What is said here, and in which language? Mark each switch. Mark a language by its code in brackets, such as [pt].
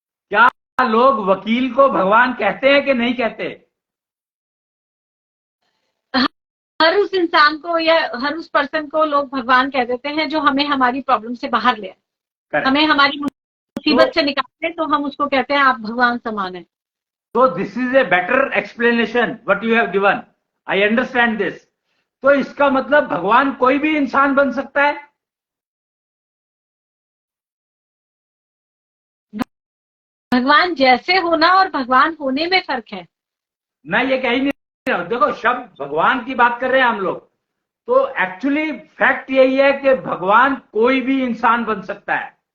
[hi] क्या लोग वकील को भगवान कहते हैं कि नहीं कहते? हर उस इंसान को या हर उस पर्सन को लोग भगवान कह देते हैं जो हमें हमारी प्रॉब्लम से बाहर ले आए, हमें हमारी मुसीबत से निकालते, तो हम उसको कहते हैं आप भगवान समान है। [en] So this is a better explanation what you have given. I understand this. [hi] तो इसका मतलब भगवान कोई भी इंसान बन सकता है? भगवान जैसे होना और भगवान होने में फर्क है। मैं ये कह ही नहीं रहा हूं, देखो शब्द भगवान की बात कर रहे हैं हम लोग, तो एक्चुअली फैक्ट यही है कि भगवान कोई भी इंसान बन सकता है।